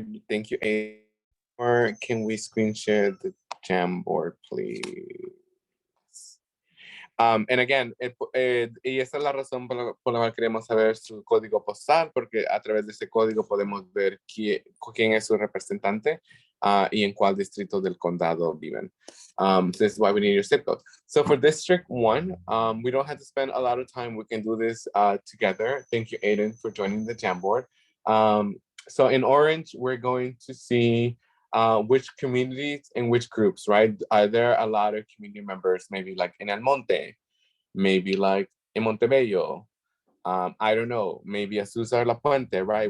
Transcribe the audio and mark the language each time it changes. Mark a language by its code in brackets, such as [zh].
[en] Thank you, or can we screen share the Jamboard, please? And again, [es] y esa es la razón por la cual queremos saber su código postal, porque a través de ese código podemos ver quién es su representante y en cuál distrito del condado viven. [en] This is why we need your zip code. So for District 1, we don't have to spend a lot of time. We can do this together. Thank you, Aiden, for joining the Jamboard. So in orange, we're going to see which communities and which groups, right? Are there a lot of community members, maybe like in El Monte, maybe like in Montebello, I don't know, maybe Azusa or La Puente, right?